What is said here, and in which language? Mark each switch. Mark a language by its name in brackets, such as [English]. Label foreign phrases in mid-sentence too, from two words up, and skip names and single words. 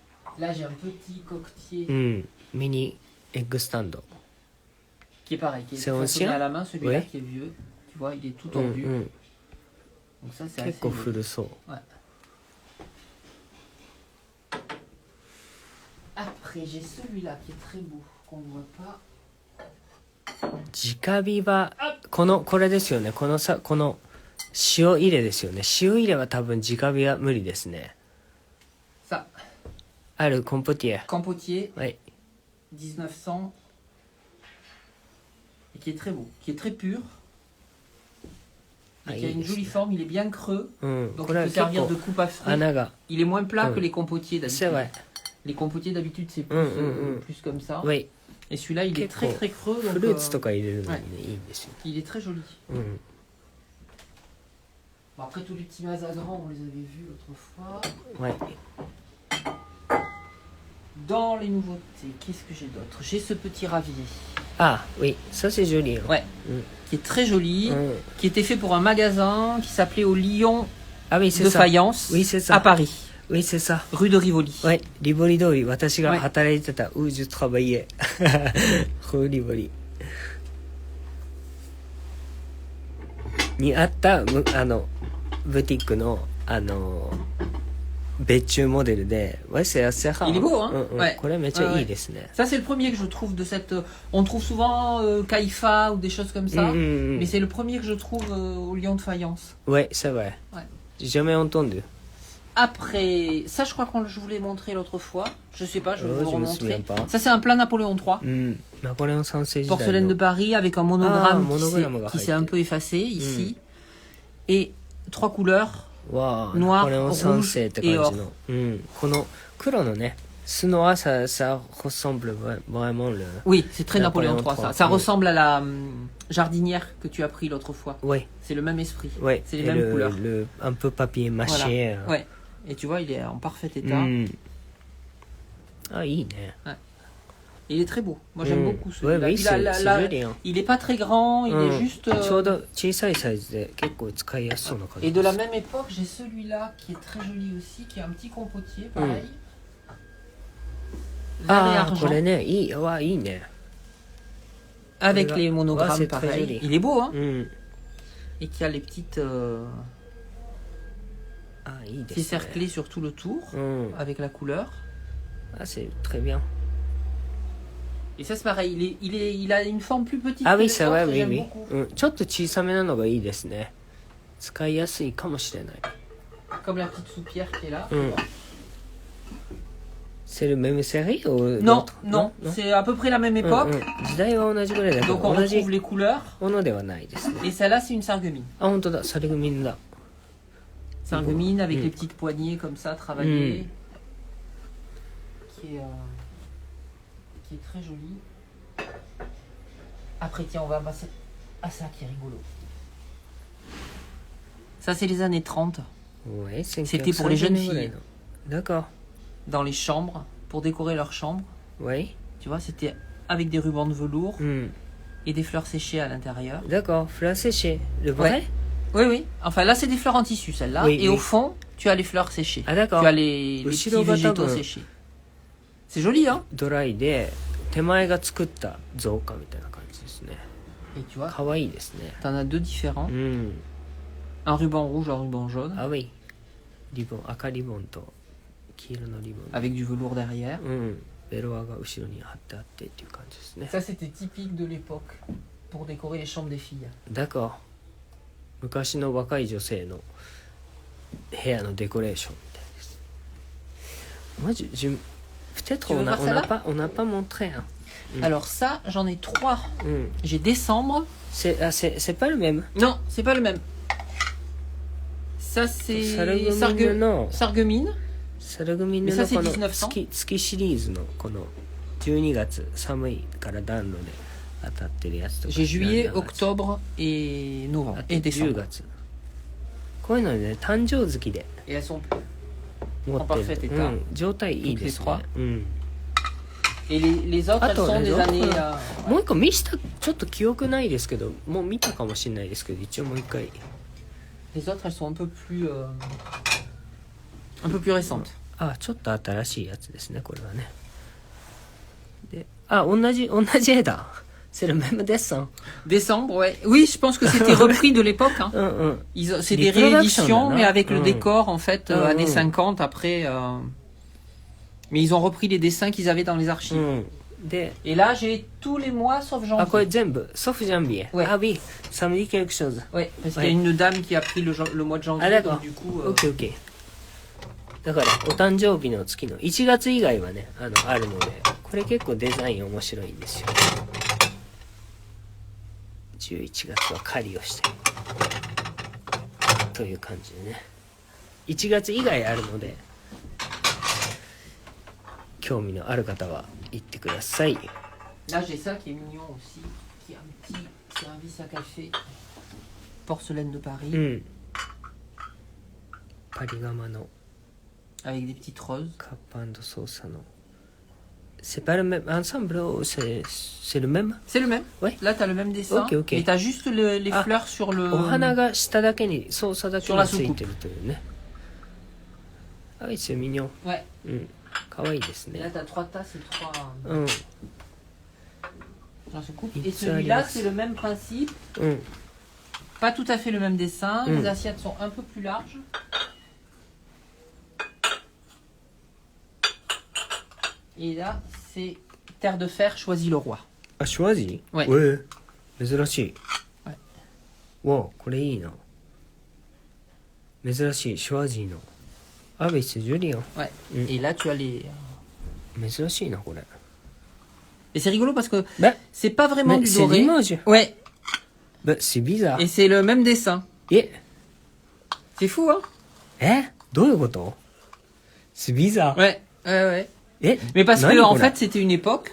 [French] Là, j'ai un petit coquetier [Japanese] うんミニエッグスタンド [French] qui est pareil, qui est C'est façonné ancien à la main, celui-là Ouais. qui est vieux. Tu vois, il est tout [Japanese] うんう [French] tordu. [Japanese] ん [French] Donc ça, c'est [Japanese] 結構 [French] assez... [Japanese] 古そう [French] Après, j'ai celui-là qui est très beau, qu'on ne voit pas. [Japanese] 直火はこれですよねこの塩入れですよね塩入れは多分直火は無理ですね [French] Ça, [Japanese] あるコンポティエ [French] Campotier, [Japanese] はい [French] 1900. Et qui est très beau, qui est très pur. Et Ah, qui a il une est- jolie forme, il est bien creux. [Japanese] うん [French] Donc [Japanese] こ [French] il [Japanese] れは [French] peut [Japanese] 結 [French] servir [Japanese] 構 [French] de coupe à fruits. [Japanese] 穴が [French] Il est moins plat Mm. que les compotiers C'est d'habitude. vrai Les compotiers d'habitude c'est plus, plus comme ça. [Japanese] はい [French] Et celui-là il est très Quelques très creux. [Japanese] フ [French] Donc, [Japanese] ルーツとか入れるのにねいいんですよ [French] il est très joli. [Japanese] うん [French] Bon, après tous les petits mazagrans on les avait vus l'autre fois. [Japanese] はい [French] Dans les nouveautés, qu'est-ce que j'ai d'autre? J'ai ce petit ravier. あoui ça c'est joli hein. Ouais. Mm. Qui est très joli. [Japanese] うん [French] Qui était fait pour un magasin qui s'appelait au Lion ah oui c'est de ça Faïence. Oui, c'est ça. À Paris. oui c'est ça Rue de Rivoli. [Japanese] はいリボリ通り私がはい働いてた [French] où je travaillais [Japanese] リボリにあったブティックの別注モデルで [French] ouais c'est assez rare Il est beau, hein? [Japanese] うんうん [French] Ouais. [Japanese] これめっちゃいいですね [French] Ça c'est le premier que je trouve de cette... On trouve souvent Kaifa ou des choses comme ça. [Japanese] うんうんうん [French] Mais c'est le premier que je trouve au Lion de Faïence. ouais c'est vrai Ouais. j'ai jamais entendu Après, ça je crois que je vous l'ai montré l'autre fois. Je sais pas, je vais Oh, vous je le me souviens remontrer. pas. Ça c'est un plat Napoléon III. [Japanese] うんナポレオン三世時代 [French] Porcelaine de [Japanese] の [French] Paris avec un monogramme Ah, qui monogramme s'est- [Japanese] が [French] qui [Japanese] 入ってる。 [French] s'est un peu effacé ici. Et 3 couleurs. [Japanese] わあ [French] Noir, [Japanese] ナポレオン三世って感じ [French] rouge [Japanese] の、うん、この黒のねスノア [French] ça ressemble vraiment le Oui, c'est très Napoléon Napoléon III ça. III. Ça Mm. ressemble à la jardinière que tu as pris l'autre fois. ouais C'est le même esprit. ouais C'est les et mêmes couleurs. un peu papier mâché Voilà. Ouais. Et tu vois, il est en parfait [Japanese] う [French] état. [Japanese] んあいいね [French] Il est très beau. Moi, j'aime うん beaucoup ouais celui-là. oui Puis là, c'est là, joli hein il est pas très grand, il [Japanese] う [French] est [Japanese] ん [French] juste. [Japanese] ちょうど小さいサイズで結構使いやすそうな感じ [French] Et de la même époque, j'ai celui-là qui est très joli aussi, qui est un petit compotier, pareil. Vert et [Japanese] ああ [French] argent. [Japanese] これねいいわいいね [French] Avec Voilà. les Ouais, monogrammes, c'est très pareil. joli. Il est beau, hein. [Japanese] うん [French] Et qui a les petites. [Japanese] あいいで [French] Ces [Japanese] すね [French] cerclés sur tout le tour, [Japanese] うん [French] avec la couleur. ah c'est très bien Et ça, c'est pareil. Il a une forme plus petite. Ah que oui, les c'est vrai, autres, oui, j'aime oui. beaucoup. [Japanese] うん、ちょっと小さめなのがいいですね。使いやすいかもしれない。 [French] Comme la petite soupière qui est là. うん。C'est le même série ou Non, d'autres non, c'est à peu près la même [Japanese] うん [French] époque. [Japanese] うん時代は同じぐらいだけど [French] Donc on [Japanese] 同じ [French] retrouve les couleurs. [Japanese] ものではないですね。 [French] Et celle-là, c'est une sarreguemine. [Japanese] あ、本当だ、サルグミンだ。 [French] Sarreguemine avec Mm. les petites poignées comme ça, travaillées. Qui est très jolie. Après, tiens, on va passer à ça qui est rigolo. Ça, c'est les années 30, Ouais, C'était pour les jeunes [Japanese] 1930年ぐらいの D'accord. [French] dans les chambres, pour décorer leurs chambres. Ouais. Tu vois, c'était avec des rubans de velours うん。 et des fleurs séchées à l'intérieur. D'accord. Fleur séchée. Le vrai Ouais. Oui, oui. Enfin, là, c'est des fleurs en tissu, celle-là. Oui, et oui. au fond, tu as les fleurs séchées. Ah, d'accord. Tu as les petits [Japanese] 後ろが [French] végétaux tabun séchés. C'est joli, hein? [Japanese] ドライで手前が作った造花みたいな感じですね。 [French] Et tu vois, [Japanese] 可愛いですね。 [French] t'en as deux différents. [Japanese] うん。 [French] Un ruban rouge, un ruban jaune. [Japanese] あ、oui。リボン、赤リボンと黄色のリボン。 [French] Avec du velours derrière. [Japanese] うん。ベロアが後ろに貼ってあってっていう感じですね。 [French] Ça, c'était typique de l'époque pour décorer les chambres des filles. D'accord. [Japanese] 昔の若い女性の部屋のデコレーションみたいです。 [French] Moi, peut-être Tu veux voir celle-là on n'a pas montré. Hein. Mm. Alors ça, j'en ai trois. Mm. J'ai décembre. C'est pas le même. Non, c'est pas le même. Ça, c'est [Japanese] サルグミンの [French] sarreguemine. [Japanese] サルグミン [French] Mais [Japanese] の [French] ça, c'est [Japanese] この [French] 1900. [Japanese] 月シリーズのこの12月寒いから暖炉で当たってるやつとか [French] J'ai juillet, [Japanese] 7月 [French] octobre et [Japanese] あ [French] novembre. [Japanese] と [French] Et [Japanese] 10 [French] décembre. [Japanese] 月こういうのね誕生月で [French] Et elles sont... [Japanese] 持 [French] En [Japanese] って [French] parfait [Japanese] る、 [French] état. [Japanese] うん、状態いいです [French] Toutes les [Japanese] ね、うん、 [French] Et les autres, elles Attends, sont les des autres, années... ouais. [Japanese] もう一個見したちょっと記憶ないですけどもう見たかもしれないですけど一応もう一回 [French] Les autres, elles sont un peu plus récentes. [Japanese] あ、ちょっと新しいやつですね、これはね。で、あ、同じ絵だ。 [French] C'est le même dessin. Décembre, ouais. Oui, je pense que c'était repris de l'époque. Hein. C'est des rééditions, mais avec le décor, en fait, années 50, après... Mais ils ont repris les dessins qu'ils avaient dans les archives. Et là, j'ai tous les mois, sauf janvier. Ah, quoi, sauf janvier. Ouais. Ah oui, ça me dit quelque chose. Ouais, parce qu'il y a une dame qui a pris le mois de janvier, Ah, d'accord. donc du coup... Ok, ok. [Japanese] だから、お誕生日の月の1月以外はね、あるので、これ結構デザイン面白いんですよ。11月は狩りをしてという感じでね。1月以外あるので、興味のある方は行ってください。 [French] Là, j'ai ça qui est mignon aussi, qui est un petit service à café. Porcelaine de Paris. [Japanese] うん。パリガマの [French] Avec des petites roses. [Japanese] カップ&ソーサの。 [French] C'est pas le même ensemble, c'est le même? C'est le même. Ouais. Là, t'as le même dessin. Ok, ok. Et t'as juste les fleurs sur le... [Japanese] お花が下だけに、操作だけについてるというね。あ、いいですよ、ミニョン。 [French] Ouais. [Japanese] うん。かわいいです [French] Et là, [Japanese] ね。 [French] t'as 3 tasses et 3... [Japanese] うん。 [French] Dans ce coupe. Il Et peut celui-là, aller- c'est le même principe. [Japanese] うん。 [French] Pas tout à fait le même dessin. Mm. Les assiettes sont un peu plus larges. Et là, c'est Terre de Fer, choisis le roi. [Japanese] あ、シュワジー？ [French] Ouais. [Japanese] 珍しい。はい。わあ、これいいな。珍しい、シュワジーの。アベス・ジュリアン。 [French] Ouais. Mm. Et là, tu as les... [Japanese] 珍しいな、これ。 [French] Et c'est rigolo parce que Ben, c'est pas vraiment mais du c'est doré. l'image. Ouais. Ben, c'est bizarre. Et c'est le même dessin. [Japanese] え [French] C'est fou, hein? [Japanese] どういうこと [French] C'est bizarre. Ouais. Ouais. [Japanese] え [French] Mais parce que, [Japanese] 何 [French] en [Japanese] これ [French] fait, c'était une époque.